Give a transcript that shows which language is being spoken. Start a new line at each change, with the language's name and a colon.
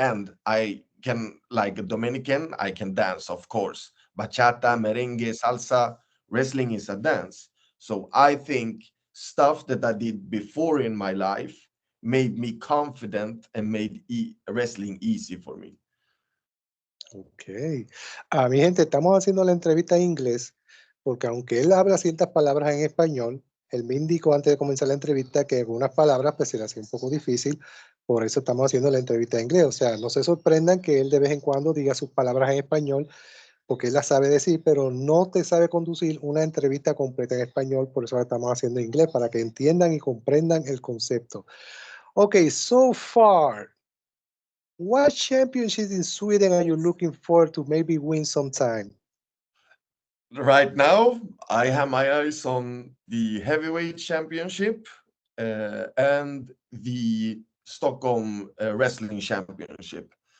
English: And I can, like a Dominican, I can dance, of course. Bachata, merengue, salsa, wrestling is a dance. So I think stuff that I did before in my life made me confident and made wrestling easy for me. Ok.
Spanish: Mi gente, estamos haciendo la entrevista en inglés porque aunque él habla ciertas palabras en español, él me indicó antes de comenzar la entrevista que algunas palabras pues se le hacía un poco difícil, por eso estamos haciendo la entrevista en inglés. O sea, no se sorprendan que él de vez en cuando diga sus palabras en español porque él las sabe decir, pero no te sabe conducir una entrevista completa en español, por eso la estamos haciendo en inglés, para que entiendan y comprendan el concepto.
English: Ok, so far, what championships in Sweden are you looking forward to maybe win sometime? Right now, I have my eyes on the heavyweight championship and the Stockholm wrestling championship.